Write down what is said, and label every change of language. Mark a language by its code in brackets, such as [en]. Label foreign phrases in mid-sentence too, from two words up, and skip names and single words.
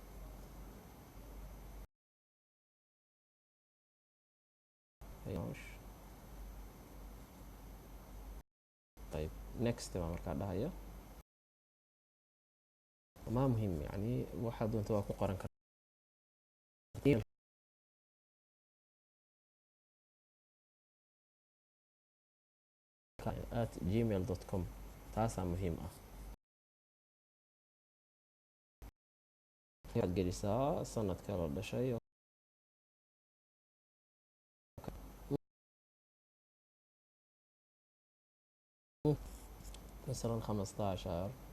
[so] طيب next baa markaa dhahaya [ar] ما مهم يعني [so] waxaad doonto waa ku qoran kartaa @gmail.com taasaa muhiim ah. waxaad gelisaa sanadka la dhashay مثلا 15